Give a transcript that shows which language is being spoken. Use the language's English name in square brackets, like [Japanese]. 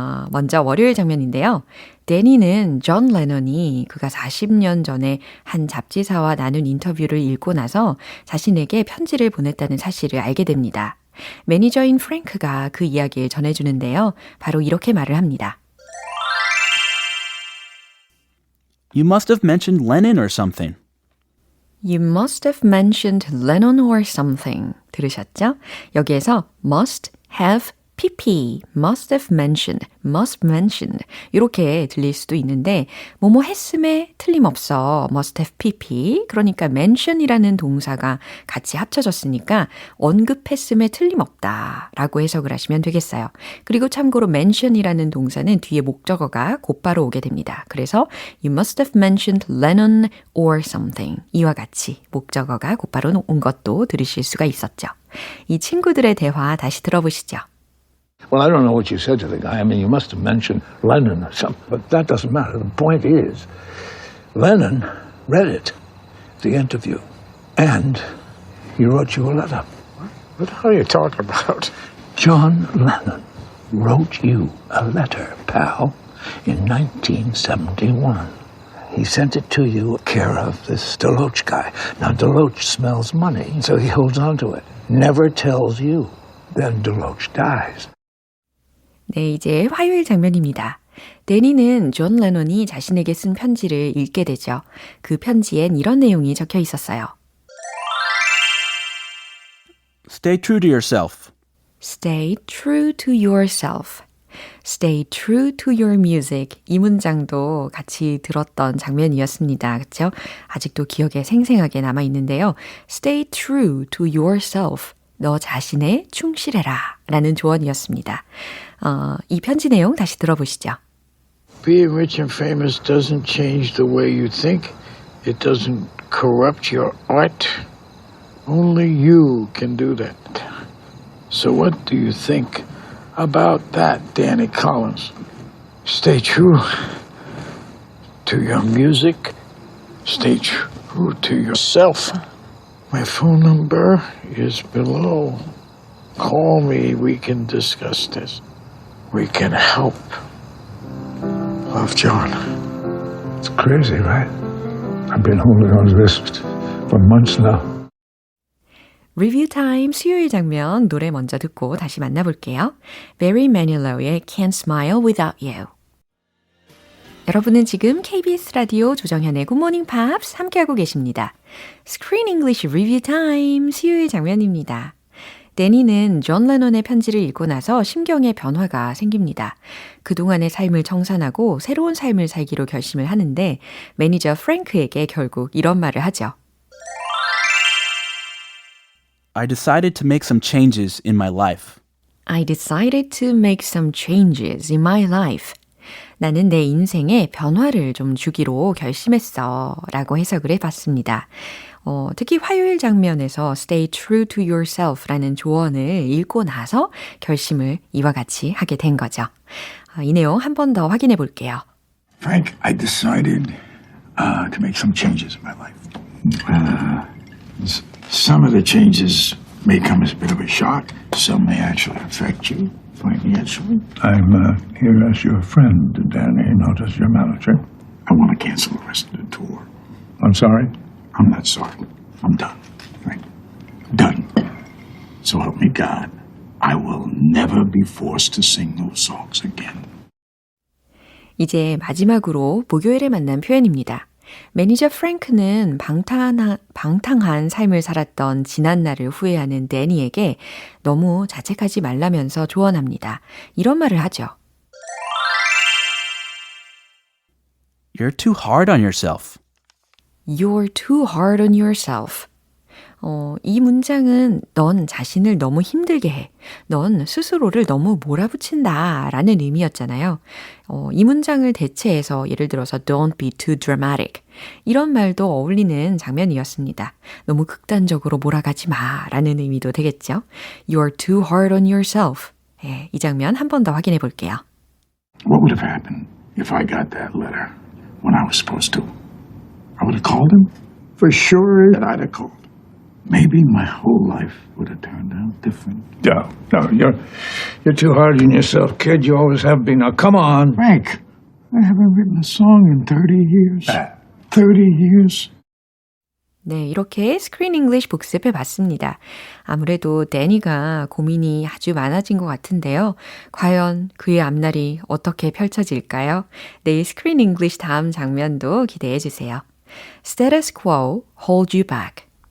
[Korean] 먼저 월요일 장면인데요. 데니는 존 레논이 그가 40년 전에 한 잡지사와 나눈 인터뷰를 읽고 나서 자신에게 편지를 보냈다는 사실을 알게 됩니다. 매니저인 프랭크가 그 이야기를 전해주는데요. 바로 이렇게 말을 합니다. [English] You must have mentioned Lenin or something. You must have mentioned Lennon or something. [Korean] 들으셨죠? 여기에서 [English] must have PP, must have mentioned, must mention [Korean] 이렇게 들릴 수도 있는데 뭐뭐 했음에 틀림없어 [English] must have PP [Korean] 그러니까 mention이라는 동사가 같이 합쳐졌으니까 언급했음에 틀림없다 라고 해석을 하시면 되겠어요. 그리고 참고로 mention이라는 동사는 뒤에 목적어가 곧바로 오게 됩니다. 그래서 [English] you must have mentioned Lennon or something [Korean] 이와 같이 목적어가 곧바로 온 것도 들으실 수가 있었죠. 이 친구들의 대화 다시 들어보시죠. [English] Well, I don't know what you said to the guy. I mean, you must have mentioned Lennon or something, but that doesn't matter. The point is, Lennon read it, the interview, and he wrote you a letter. What the hell are you talking about? John Lennon wrote you a letter, pal, in 1971. He sent it to you care of this Deloach guy. Now, Deloach smells money, so he holds on to it. Never tells you. Then Deloach dies. [Korean] 네, 이제 화요일 장면입니다. 데니는 존 레논이 자신에게 쓴 편지를 읽게 되죠. 그 편지엔 이런 내용이 적혀 있었어요. [English] Stay true to yourself. Stay true to yourself. Stay true to your music. [Korean] 이 문장도 같이 들었던 장면이었습니다. 그렇죠? 아직도 기억에 생생하게 남아 있는데요. [English] Stay true to yourself. [Korean] 너 자신에 충실해라 라는 조언이었습니다. 이 편지 내용 다시 들어보시죠. [English] Being rich and famous doesn't change the way you think. It doesn't corrupt your art. Only you can do that. So what do you think about that, Danny Collins? Stay true to your music. Stay true to yourself. My phone number is below. Call me. We can discuss this. We can help. Love, John. It's crazy, right? I've been holding on to this for months now. [Korean] 리뷰 타임 수요일 장면 노래 먼저 듣고 다시 만나볼게요. Barry Manilow의 Can't Smile Without You. 여러분은 지금 KBS 라디오 조정현의 Good Morning Pops 함께하고 계십니다. Screen English Review Time 수요일 장면입니다. 데니는 존 레논의 편지를 읽고 나서 심경의 변화가 생깁니다. 그동안의 삶을 청산하고 새로운 삶을 살기로 결심을 하는데 매니저 프랭크에게 결국 이런 말을 하죠. [English] I decided to make some changes in my life. I decided to make some changes in my life. [Korean] 나는 내 인생에 변화를 좀 주기로 결심했어 라고 해석을 해봤습니다. 특히 화요일 장면에서 [English] Stay true to yourself [Korean] 라는 조언을 읽고 나서 결심을 이와 같이 하게 된 거죠. 이 내용 한 번 더 확인해 볼게요. [English] Frank, I decided to make some changes in my life. Some of the changes may come as a bit of a shock. Some may actually affect you financially. I'm here as your friend, Danny, not as your manager. I want to cancel the rest of the tour. I'm sorry. I'm not sorry. I'm done. Frank. Done. So help me God. I will never be forced to sing those songs again. [Korean] 이제 마지막으로 목요일에 만난 표현입니다. 매니저 프랭크는 방탕한 삶을 살았던 지난날을 후회하는 데니에게 너무 자책하지 말라면서 조언합니다. 이런 말을 하죠. [English] You're too hard on yourself. You're too hard on yourself. [Korean] 이 문장은 넌 자신을 너무 힘들게 해. 넌 스스로를 너무 몰아붙인다 라는 의미였잖아요. 이 문장을 대체해서 예를 들어서 [English] Don't be too dramatic. [Korean] 이런 말도 어울리는 장면이었습니다. 너무 극단적으로 몰아가지 마 라는 의미도 되겠죠. [English] You're too hard on yourself. [Korean] 이 장면 한 번 더 확인해 볼게요. [English] What would have happened if I got that letter when I was supposed to? I would have called him. For sure that I'd have called. Maybe my whole life would have turned out different. No, you're too hard on yourself, kid. You always have been. Now, come on. Frank, I haven't written a song in 30 years. 30 years. [Korean] 네, 이렇게 스크린 잉글리시 복습해 봤습니다. 아무래도 데니가 고민이 아주 많아진 것 같은데요. 과연 그의 앞날이 어떻게 펼쳐질까요? 내일 스크린 잉글리시 다음 장면도 기대해 주세요. [English] Status quo, hold you back.